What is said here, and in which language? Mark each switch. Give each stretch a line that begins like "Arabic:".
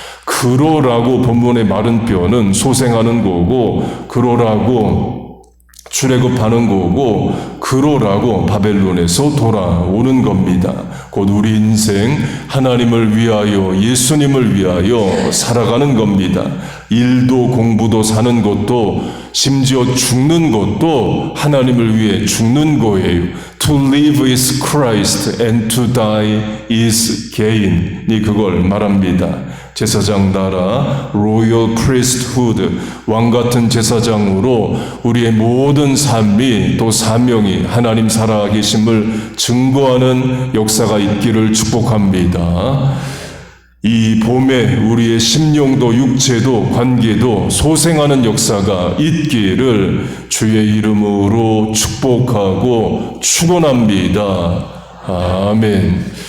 Korean: 그러라고 본문의 마른 뼈는 소생하는 거고 그러라고 출애굽하는 거고 그러라고 바벨론에서 돌아오는 겁니다. 곧 우리 인생 하나님을 위하여 예수님을 위하여 살아가는 겁니다. 일도 공부도 사는 것도 심지어 죽는 것도 하나님을 위해 죽는 거예요.
English: To live is Christ and to die is gain
Korean: 이 그걸 말합니다. 제사장 나라, 로열 프리스트후드, 왕같은 제사장으로 우리의 모든 삶이 또 사명이 하나님 살아계심을 증거하는 역사가 있기를 축복합니다. 이 봄에 우리의 심령도 육체도 관계도 소생하는 역사가 있기를 주의 이름으로 축복하고 축원합니다. 아멘.